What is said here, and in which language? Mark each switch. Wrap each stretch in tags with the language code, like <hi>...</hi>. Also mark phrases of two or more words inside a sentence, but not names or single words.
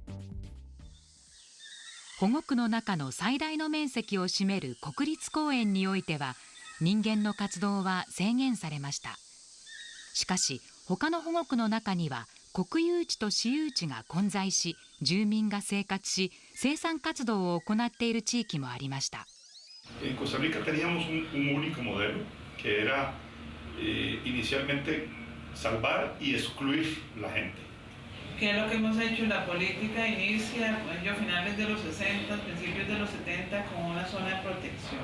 <ja>保護区の中の最大の面積を占める国立公園においては、人間の活動は制限されました。しかし他の保護区の中には国有地と私有地が混在し、住民が生活し、生産活動を行っている地域もありました。</ja> <es>En Costa Rica teníamos un único modelo que era inicialmente salvar y excluir la gente. ¿Qué es lo que hemos hecho? La política inicia a finales de los 60, principios de los 70 con una zona de protección.</es>